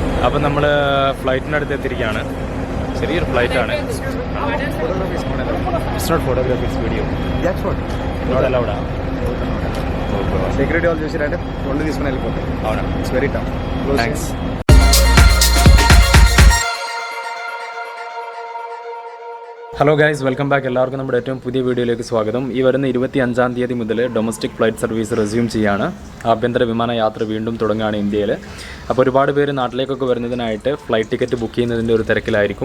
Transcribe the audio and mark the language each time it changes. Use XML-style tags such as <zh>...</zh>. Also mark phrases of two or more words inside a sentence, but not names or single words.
<ml>അപ്പോൾ നമ്മൾ ഫ്ലൈറ്റിനടുത്ത് എത്തിയിരിക്കുകയാണ്. ചെറിയൊരു ഫ്ലൈറ്റാണ്.</ml> <en>it's not photographies video. not allowed.</en> <te>సెక్యూరిటీ వాళ్ళు చూసారంటే ఒళ్ళు తీసుకుని వెళ్ళిపోతారు. అవునా?</te> <en>it's very tough. థ్యాంక్స్. hello guys, welcome back.</en> <ml>എല്ലാവർക്കും നമ്മുടെ ഏറ്റവും പുതിയ വീഡിയോയിലേക്ക് സ്വാഗതം. ഈ വരുന്ന 25-ാം തീയതി മുതൽ</ml> <en>domestic flight service resume</en> <ml>ചെയ്യാണ്. ആഭ്യന്തര വിമാന യാത്ര വീണ്ടും തുടങ്ങുകയാണ് ഇന്ത്യയിൽ. അപ്പോൾ ഒരുപാട് പേര് നാട്ടിലേക്കൊക്കെ വരുന്നതിനായിട്ട്</ml> <en>flight ticket book</en> <ml>ചെയ്യുന്നതിൻ്റെ ഒരു തിരക്കിലായിരിക്കും.</ml>